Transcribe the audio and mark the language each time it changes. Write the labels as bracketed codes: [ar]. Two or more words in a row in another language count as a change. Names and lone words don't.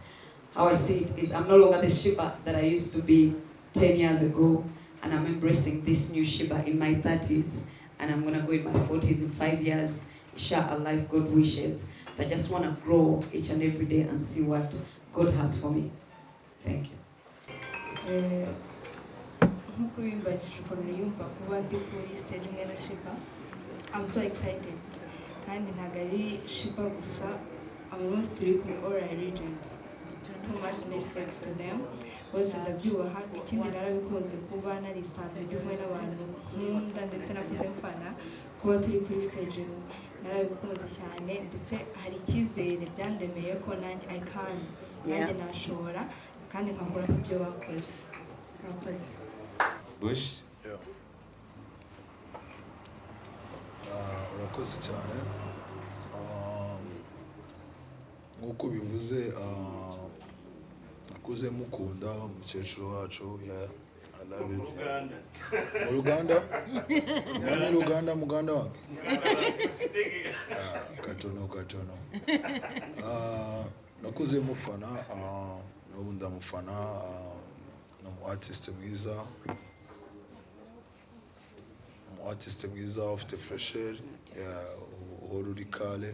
[en] How I see it is I'm no longer the Sheebah that I used to be 10 years ago, and I'm embracing this new Sheebah in my 30s, and I'm gonna go in my 40s in 5 years. Inshallah, if God wishes. So I just wanna grow each and every day and see what God has for me. Thank you. [rw] Nkuko bimbajije ukuntu yumva kuba ndi kuri stage imwe na Sheebah, [en] I'm so excited. [rw] kandi ntabwo ari Sheebah gusa, abantu bose turi kumwe [en] all our regions, too much respect to them, [rw] bose ndabyubaha. Ikindi narabikunze kuba narisanzwe ndi kumwe n'abantu nkunda ndetse nakuze mfana, kuba turi kuri stage narabikunze cyane, ndetse hari icyizere byandemeye ko nanjye [en] I can, [rw] nanjye nashobora kandi nkakora ibyo bakoze. Bush. Urakoze cyane. Nk'uko bivuze, nakuze mukunda umukecuru wacu. [en] I love it. [rw] Mu Uganda? Mwana Uganda, muganda wange? Katono. Nakuze mufana, n'ubu ndamufana, ni umu artiste mwiza, ufite fresher, uhora uri kale.